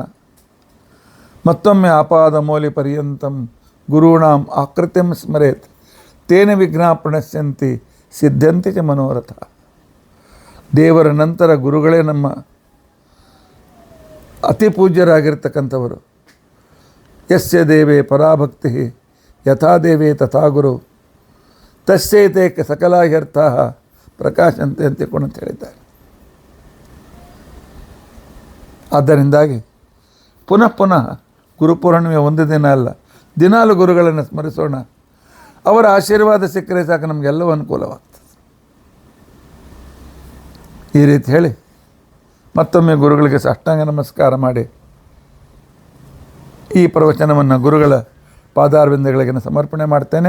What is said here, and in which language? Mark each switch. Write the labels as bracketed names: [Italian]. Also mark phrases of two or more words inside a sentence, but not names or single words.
[Sanskrit] ಮತ್ತೊಮ್ಮೆ ಆಪಾದ ಮೌಲಿ ಪರ್ಯಂತಂ ಗುರುಣಾಂ ಆಕೃತಿಂ ಸ್ಮರೇತ್ ತೇನ ವಿಘ್ನಾ ಪ್ರಣಶ್ಯಂತಿ ಸಿದ್ಧಂತಿ ಚ ಮನೋರಥ. [Kannada] ದೇವರ ನಂತರ ಗುರುಗಳೇ ನಮ್ಮ ಅತಿ ಪೂಜ್ಯರಾಗಿರ್ತಕ್ಕಂಥವರು. [Sanskrit] ಯಸ್ಯ ದೇವೇ ಪರಾಭಕ್ತಿ ಯಥಾ ದೇವೇ ತಥಾ ಗುರು ತಸ್ಯೈತೆ ಸಕಲಾಹ್ಯರ್ಥ ಪ್ರಕಾಶಂತೆ [Kannada] ಅಂತ ಹೇಳಿದ್ದಾರೆ. ಆದ್ದರಿಂದಾಗಿ ಪುನಃ ಪುನಃ ಗುರುಪೂರ್ಣಿಮೆ ಒಂದು ದಿನ ಅಲ್ಲ, ದಿನಾಲು ಗುರುಗಳನ್ನು ಸ್ಮರಿಸೋಣ. ಅವರ ಆಶೀರ್ವಾದ ಸಿಕ್ಕರೆ ಸಾಕು, ನಮಗೆಲ್ಲವೂ ಅನುಕೂಲವಾಗ್ತದೆ. ಈ ರೀತಿ ಹೇಳಿ ಮತ್ತೊಮ್ಮೆ ಗುರುಗಳಿಗೆ ಸಾಷ್ಟಾಂಗ ನಮಸ್ಕಾರ ಮಾಡಿ ಈ ಪ್ರವಚನವನ್ನು ಗುರುಗಳ ಪಾದಾರವಿಂದಗಳಿಗೆ ಸಮರ್ಪಣೆ ಮಾಡ್ತೇನೆ.